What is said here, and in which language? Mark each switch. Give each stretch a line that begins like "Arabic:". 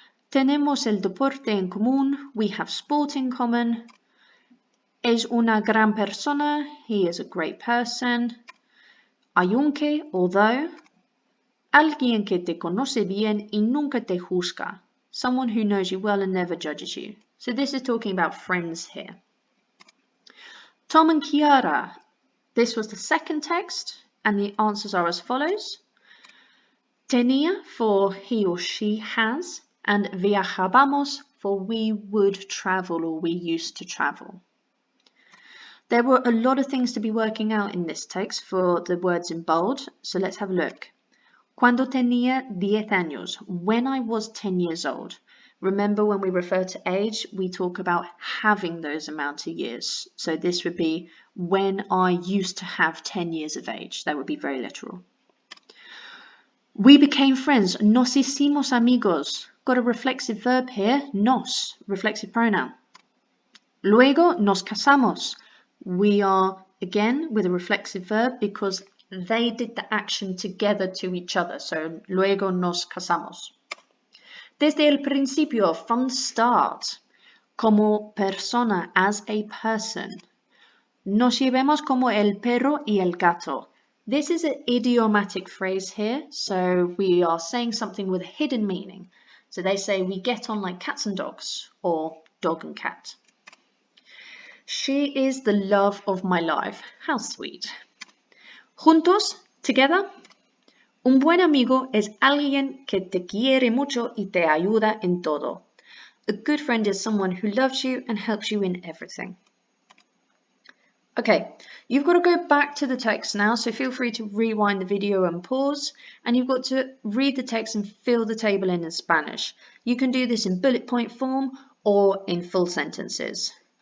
Spanish: Tenemos el deporte en común,
English: we have sport in common.
Spanish: Es una gran persona,
English: he is a great person.
Spanish: Aunque,
English: although.
Spanish: Alguien que te conoce bien y nunca te juzga.
English: Someone who knows you well and never judges you. So this is talking about friends here. Tom and Kiara, This was the second text, and the answers are as follows. Tenía for he or she has, and viajábamos for we would travel or we used to travel. There were a lot of things to be working out in this text for the words in bold, so let's have a look.
Spanish: Cuando tenía 10 años,
English: when I was 10 years old. Remember, when we refer to age, we talk about having those amount of years. So this would be when I used to have 10 years of age. That would be very literal. We became friends.
Spanish: Nos hicimos amigos.
English: Got a reflexive verb here, nos, reflexive pronoun.
Spanish: Luego nos casamos.
English: We are, again, with a reflexive verb because they did the action together to each other.
Spanish: So, luego nos casamos. Desde el principio,
English: from the start.
Spanish: Como persona,
English: as a person.
Spanish: Nos llevamos como el perro y el gato.
English: This is an idiomatic phrase here, so we are saying something with a hidden meaning. So they say we get on like cats and dogs, or dog and cat. She is the love of my life. How sweet. Juntos, together.
Spanish: Un buen amigo es alguien que te quiere mucho y te ayuda en todo.
English: A good friend is someone who loves you and helps you in everything. Okay, you've got to go back to the text now, so feel free to rewind the video and pause, and you've got to read the text and fill the table in Spanish. You can do this in bullet point form or in full sentences.